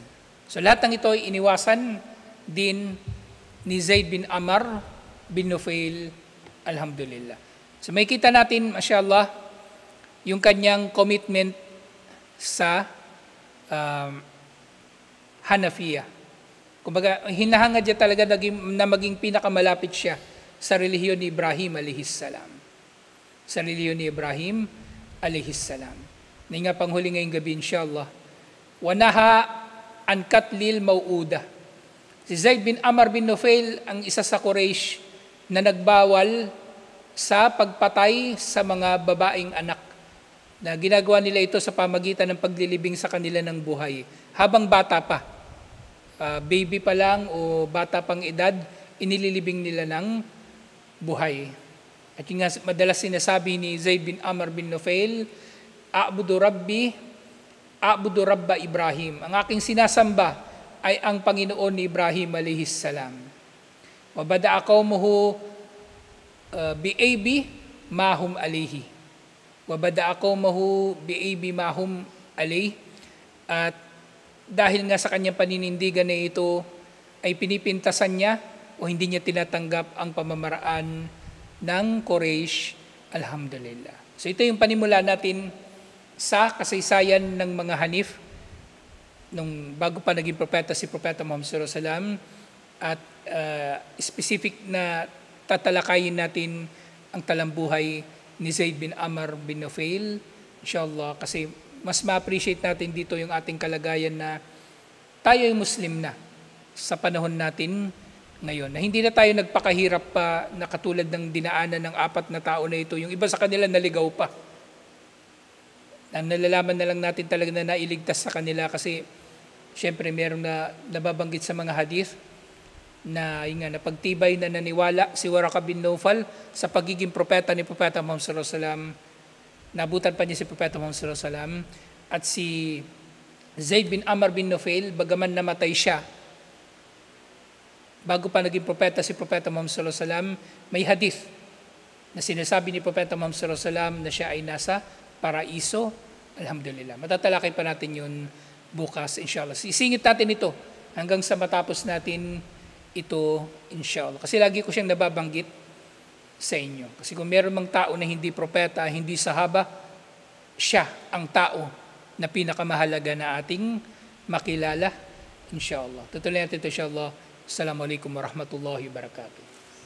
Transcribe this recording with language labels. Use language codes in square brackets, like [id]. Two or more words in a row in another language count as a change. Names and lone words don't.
[tl] So lahat ng ito ay iniwasan din ni Zaid bin Amr bin Nufail, alhamdulillah. So may kita natin, mashallah, yung kanyang commitment sa Hanafiya. Kumbaga, hinahangad niya talaga na maging pinakamalapit siya sa relihiyon ni Ibrahim alayhissalam. Sa relihiyon ni Ibrahim alayhissalam. Na nga panghuli ngayong gabi, inshallah. [ar] ونهى عن قتل الموءودة. [tl] Si Zaid bin Amr bin Nufail ang isa sa Quraysh na nagbawal sa pagpatay sa mga babaeng anak. Na ginagawa nila ito sa pamagitan ng paglilibing sa kanila ng buhay. Habang bata pa. Baby pa lang o bata pang edad, inililibing nila ng buhay. At yung nga madalas sinasabi ni Zaid bin Amr bin Nufail, [ar] أعبد رب إبراهيم. [tl] Ang aking sinasamba ay ang Panginoon ni Ibrahim alayhissalam. [ar] وبادأ قومه بعيب ما هم عليه. وبادأ قومه بعيب ما هم عليه. [tl] At dahil nga sa kanyang paninindigan na ito, ay pinipintasan niya o hindi niya tinatanggap ang pamamaraan ng Quraysh, alhamdulillah. So ito yung panimula natin sa kasaysayan ng mga Hanif, nung bago pa naging propeta si Propeta Muhammad [ar] صلى الله عليه وسلم, [tl] at specific na tatalakayin natin ang talambuhay ni Zaid bin Amr bin Nufail, inshallah, kasi mas ma-appreciate natin dito yung ating kalagayan na tayo ay Muslim na sa panahon natin ngayon. Na hindi na tayo nagpakahirap pa na katulad ng dinaanan ng 4 na tao na ito. Yung iba sa kanila naligaw pa. Na nalalaman na lang natin talaga na nailigtas sa kanila kasi syempre merong na nababanggit sa mga hadith na yung nga, napagtibay na naniwala si Waraka bin Nawfal sa pagiging propeta ni Propeta Muhammad [ar] صلى الله عليه وسلم. [tl] Nabutan pa niya si Propeta Muhammad [ar] صلى الله عليه وسلم [tl] at si Zaid bin Amr bin Nufail, bagaman namatay siya, bago pa naging propeta si Propeta Muhammad [ar] صلى الله عليه وسلم, [tl] may hadith na sinasabi ni Propeta Muhammad [ar] صلى الله عليه وسلم [tl] na siya ay nasa paraiso, alhamdulillah. Matatalakay pa natin yun bukas, inshallah. Isingit natin ito hanggang sa matapos natin ito, inshallah. Kasi lagi ko siyang nababanggit sa inyo. Kasi kung meron mang tao na hindi propeta, hindi sahaba, siya ang tao na pinakamahalaga na ating makilala, inshallah. Tutuloy natin ito, inshallah. [ar] السلام عليكم ورحمة الله وبركاته.